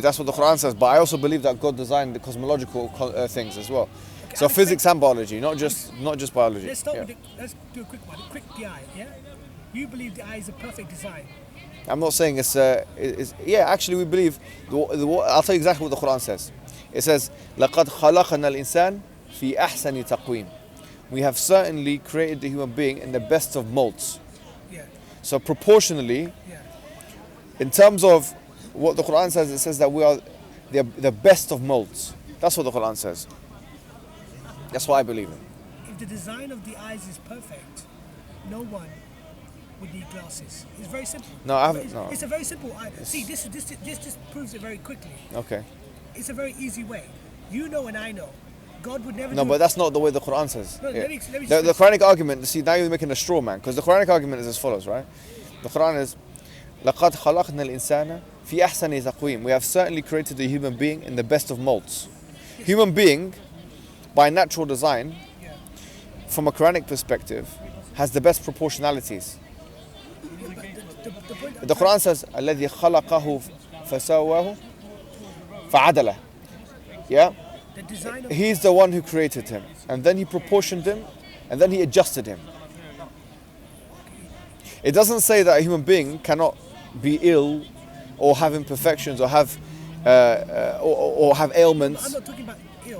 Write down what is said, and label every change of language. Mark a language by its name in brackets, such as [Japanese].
[English] That's what the Quran says. But I also believe that God designed the cosmological things as well. Okay, so physics and biology, not just biology. Let's let's do a quick one. The eye, yeah? You believe the eye is a perfect design. I'm not saying it's actually we believe. I'll tell you exactly what the Quran says. It says, [Arabic] لَقَدْ خَلَقَنَا الْإِنسَانَ فِي أَحْسَنِ تَقْوِيمٍ. [English] We have certainly created the human being in the best of molds. Yeah. So proportionally, in terms of what the Quran says, it says that we are the best of molds. That's what the Quran says. That's what I believe in. If the design of the eyes is perfect, no one would need glasses. It's very simple. It's a very simple eye. See, this just proves it very quickly. Okay. It's a very easy way. You know and I know. God would never. No, but that's not the way the Quran says. No, yeah. let me the Quranic argument. See, now you're making a straw man, because the Quranic argument is as follows, right? The Quran is, [Arabic] لَقَدْ خَلَقْنَا الْإِنسَانَ فِي أَحْسَنِ تَقْوِيمٍ. [English] We have certainly created the human being in the best of molds. Human being, by natural design, from a Quranic perspective, has the best proportionalities. The Quran says, [Arabic] الَّذِي خَلَقَهُ فَسَوَّاهُ فَعَدَلَهُ. [English] Yeah? He's the one who created him, and then he proportioned him, and then he adjusted him. It doesn't say that a human being cannot be ill, or have imperfections, or have ailments. I'm not talking about ill.